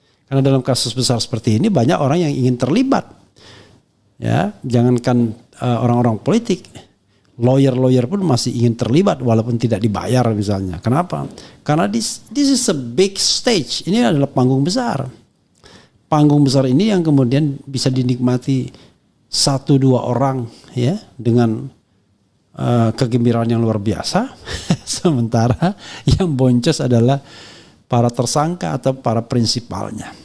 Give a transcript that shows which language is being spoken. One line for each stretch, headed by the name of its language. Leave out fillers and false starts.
Indonesian: Karena dalam kasus besar seperti ini banyak orang yang ingin terlibat. Ya, jangankan orang-orang politik. Lawyer pun masih ingin terlibat walaupun tidak dibayar misalnya. Kenapa? Karena
English: this is a big stage.
Indonesian: Ini adalah panggung besar. Panggung besar ini yang kemudian bisa dinikmati 1-2 orang ya dengan kegembiraan yang luar biasa. Sementara yang boncos adalah para tersangka atau para prinsipalnya.